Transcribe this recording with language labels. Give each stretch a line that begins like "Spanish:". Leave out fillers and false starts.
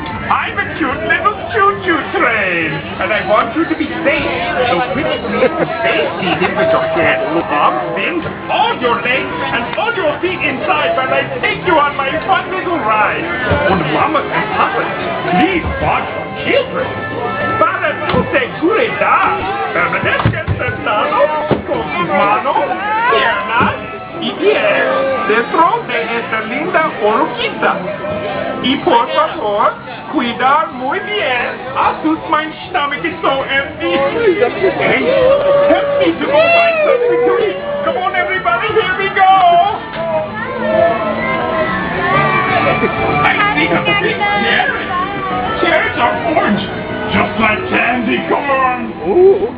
English: I'm a cute little choo-choo train, and I want you to be safe. So pretty please stay seated with your hands, arms bent, all your legs, and all your feet inside while I take you on my fun little ride. And Mama and Papa, please watch your children.
Spanish: Para tu seguridad, permanezcan sentados con sus manos, piernas y pies dentro de esta linda oruguita. Y por favor, cuidar muy bien.
English: My stomach is so empty. Hey, help me to go find something to eat. Come on, everybody, here we go. I see a big carrot. Carrots are orange, just like candy corn. Ooh.